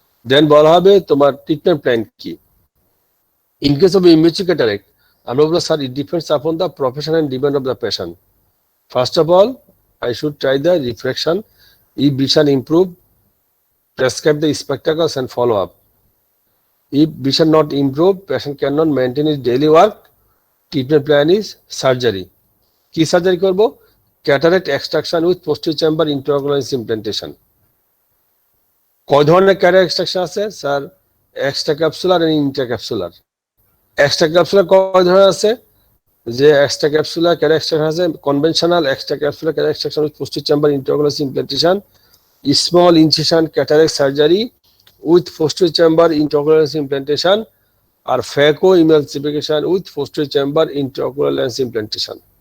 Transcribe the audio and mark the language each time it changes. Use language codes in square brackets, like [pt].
[bn] দেন বলা হবে তোমার ট্রিটমেন্ট প্ল্যান কি। [en] In case of immature cataract আমরা বলবো sir it depends upon the profession and demand of the patient. First of all I should try the refraction, if vision improve, prescribe the spectacles and follow up. If vision not improve, patient cannot maintain his daily work, treatment plan is surgery. [bn] কি surgery করব? [en] Cataract extraction with posterior chamber intraocular lens implantation. [bn] কয় ধরনের cataract extraction আছে sir? [en] Extra capsular and intra capsular. [bn] Extra capsular কয় ধরনের আছে? [en] যে extra capsular cataract extraction আছে conventional extra capsular cataract extraction with posterior chamber intraocular lens implantation, small incision cataract surgery with posterior chamber intraocular lens implantation, আর phacoemulsification with posterior chamber intraocular lens implantation.